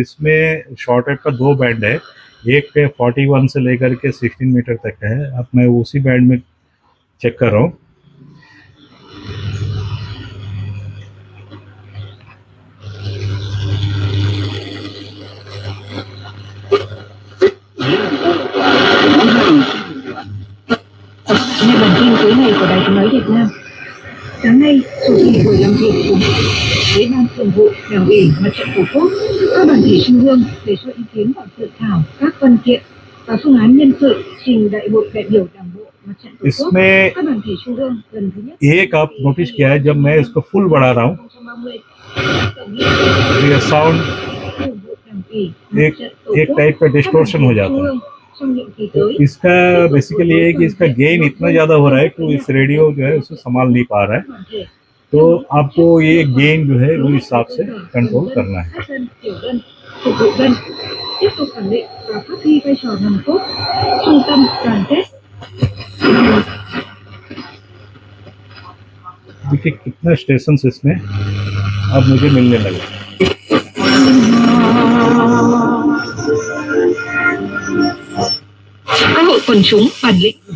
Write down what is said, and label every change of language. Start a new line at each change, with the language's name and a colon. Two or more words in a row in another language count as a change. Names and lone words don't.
Hindi: इसमें शॉर्टकट का 2 बैंड है, एक पे 41 से लेकर के 16 मीटर तक का है। अब मैं उसी बैंड में चेक कर रहा हूँ।
Vietnamese: Nghe bản tin tối nay của Đài Tiếng nói Việt Nam. Sáng nay, chủ trì buổi làm việc của Ủy ban Thường vụ Đảng ủy Mặt trận Tổ quốc, các đoàn thể trung ương đề xuất ý kiến vào dự thảo các văn kiện và phương án nhân sự trình Đại hội đại biểu Đảng bộ Mặt trận Tổ quốc.
Hindi: इसमें
Vietnamese: các đoàn thể trung ương lần thứ nhất
Hindi: एक आप नोटिस किया है, जब मैं इसको फुल बढ़ा रहा हूँ,
Vietnamese: 2030
Hindi: ये साउंड एक टाइप का डिस्टोर्शन हो जाता है।
Vietnamese: trong nhiệm kỳ
Hindi: तो
Vietnamese: tới.
Hindi: इसका बेसिकली ये है कि इसका गेन इतना ज़्यादा हो रहा है कि इस रेडियो जो है उसे संभाल नहीं पा रहा है। तो आपको ये गेन जो है वो हिसाब से कंट्रोल करना है।
Vietnamese: Các dân, tiểu dân, phục vụ dân tiếp tục khẳng định và phát huy vai trò nòng cốt, trung tâm, đoàn kết.
Hindi: देखिए कितना स्टेशन इसमें अब मुझे मिलने लगे।
Vietnamese: Các hội quần chúng bản lĩnh.